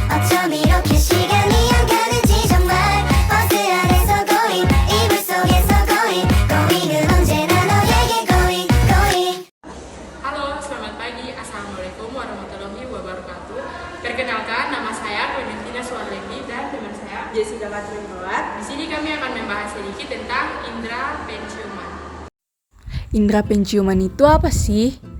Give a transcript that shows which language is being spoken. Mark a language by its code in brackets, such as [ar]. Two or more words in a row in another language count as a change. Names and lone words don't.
[ko] 어쩜 이렇게 시간이 안 가는지 정말 버스 안에서 고잉 이불 속에서 고잉 고잉은 언제나 너에게 고잉 고잉. [id] Halo, selamat pagi. [ar] السلام عليكم ورحمة الله وبركاته. [id] Perkenalkan, nama saya Valentina Suarlendi dan teman saya Jessica Katrinowat. Di sini kami akan membahas sedikit tentang indera penciuman. Indera penciuman itu apa sih?